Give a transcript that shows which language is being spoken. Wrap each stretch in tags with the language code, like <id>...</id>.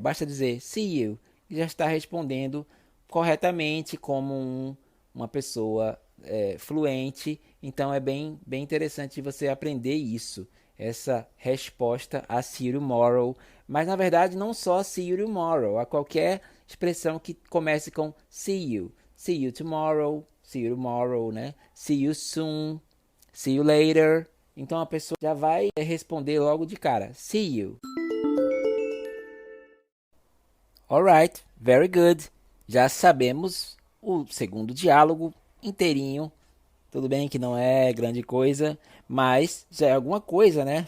<pt>Basta dizer</pt> <en>see you</en> <pt>e já está respondendo corretamente como uma pessoa fluente. Então, é bem interessante você aprender isso, essa resposta a</pt> <en>see you tomorrow.</en> <pt>Mas, na verdade, não só</pt> <en>see you tomorrow,</en> <pt>a qualquer expressão que comece com see you tomorrow, né?</pt> <en>See you soon, see you later.</en> <pt>Então a pessoa já vai responder logo de cara,</pt> <en>see you. Alright, very good.</en> <pt>Já sabemos o segundo diálogo inteirinho. Tudo bem que não é grande coisa, mas já é alguma coisa, né?</pt>